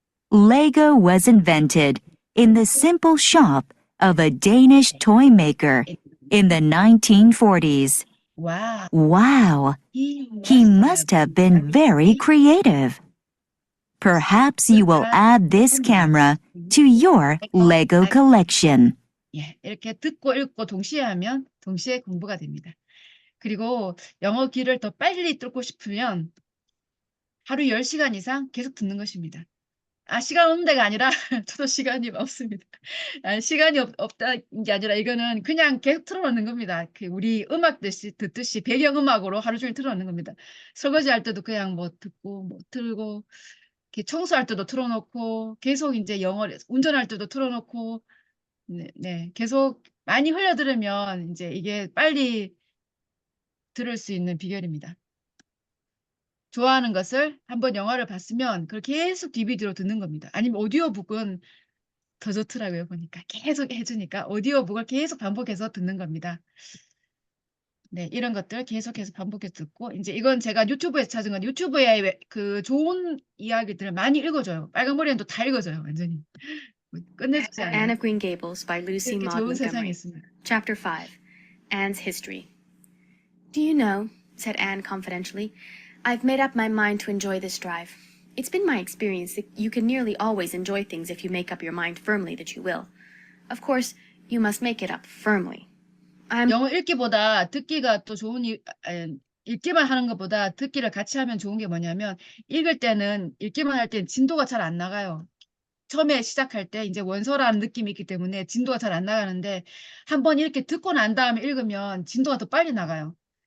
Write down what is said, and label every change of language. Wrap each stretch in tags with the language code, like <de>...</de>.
<en>Lego was invented in the simple shop of a Danish toy maker in the 1940s. Wow. Wow, he must have been very creative. Perhaps you will add this camera to your Lego collection.</en> <ko>예, 이렇게 듣고 읽고 동시에 하면 동시에 공부가 됩니다. 그리고 영어 귀를 더 빨리 뚫고 싶으면 하루 10시간 이상 계속 듣는 것입니다. 시간 없는 데가 아니라 저도 시간이 없습니다. 시간이 없다는 게 아니라 이거는 그냥 계속 틀어놓는 겁니다. 우리 음악 듣듯이 배경음악으로 하루 종일 틀어놓는 겁니다. 설거지 할 때도 그냥 뭐 듣고 뭐 틀고 이렇게 청소할 때도 틀어놓고 계속 이제 영어를 운전할 때도 틀어놓고 네, 계속 많이 흘려들으면 이제 이게 빨리 들을 수 있는 비결입니다. 좋아하는 것을 한번 영화를 봤으면 그걸 계속 DVD로 듣는 겁니다. 아니면 오디오북은 더 좋더라고요. 보니까 계속 해주니까 오디오북을 계속 반복해서 듣는 겁니다. 네, 이런 것들 계속해서 반복해서 듣고 이제 이건 제가 유튜브에서 찾은 건 유튜브에 그 좋은 이야기들을 많이 읽어줘요. 빨간머리는 또 다 읽어줘요. 완전히 끝내주지 않아요.</ko> <en>Anne of Green Gables by Lucy</en> <ko>이렇게</ko> <en>Maud</en> <ko>좋은 세상이</ko> <en>Montgomery.</en> <ko>있습니다.</ko> <en>Chapter 5. Anne's History. Do you know, said Anne confidentially, I've made up my mind to enjoy this drive. It's been my experience that you can nearly always enjoy things if you make up your mind firmly that you will. Of course, you must make it up firmly.</en> <ko>영어 읽기보다 듣기가 또 읽기만 하는 것보다 듣기를 같이 하면 좋은 게 뭐냐면 읽을 때는 읽기만 할 때는 진도가 잘 안 나가요. 처음에 시작할 때 이제 원서라는 느낌이 있기 때문에 진도가 잘 안 나가는데 한번 이렇게 듣고 난 다음에 읽으면 진도가 더 빨리 나가요.</ko>